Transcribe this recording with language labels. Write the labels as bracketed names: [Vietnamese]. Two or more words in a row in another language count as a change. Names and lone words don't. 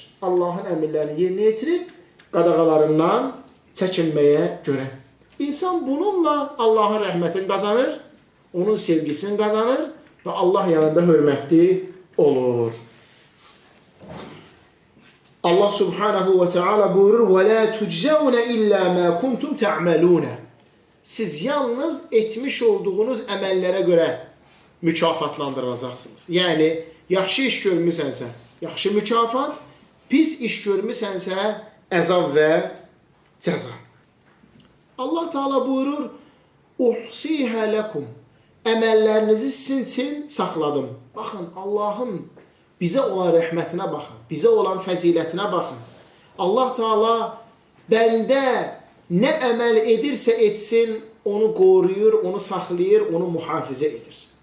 [Azerbaijani] Allahın əmirlərini yerinə yetirib, qadağalarından çəkinməyə görə. İnsan bununla Allahın rəhmətini qazanır, onun sevgisini qazanır və Allah yanında hörmətli olur. Allah subhanahu və teala buyurur, [Arabic] وَلَا تُجْزَوْنَ إِلَّا مَا كُنْتُمْ تَعْمَلُونَ. [Azerbaijani] Siz yalnız etmiş olduğunuz əməllərə görə mükafatlandırılacaqsınız. Yəni, yaxşı iş görmüsənsə, yaxşı mükafat, pis iş görmüsənsə, əzab və cəza. Allah Teala buyurur, [Arabic] اُحْسِيهَ لَكُمْ. [Azerbaijani] Əməllərinizi sizin üçün saxladım. Baxın, Allahın bizə olan rəhmətinə baxın, bizə olan fəzilətinə baxın. Allah Teala bəndə nə əməl edirsə etsin, onu qoruyur, onu saxlayır, onu mühafizə edir.